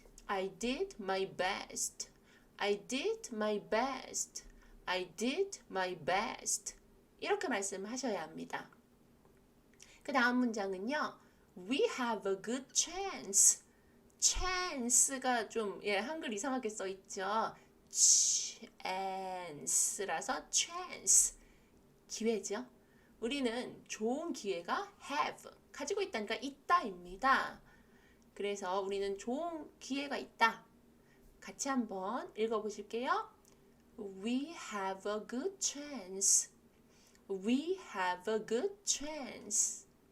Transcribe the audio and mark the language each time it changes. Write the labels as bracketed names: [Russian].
[English] I did my best. I did my best. I did my best. [Korean] 이렇게 말씀하셔야 합니다. 그 다음 문장은요. [English] We have a good chance. [Korean] chance가 좀 한글 이상하게 써 있죠. chance라서 chance. 기회죠. 우리는 좋은 기회가 have 가지고 있다니까 있다입니다. 그래서 우리는 좋은 기회가 있다. 같이 한번 읽어보실게요. [English] We have a good chance. We have a good chance.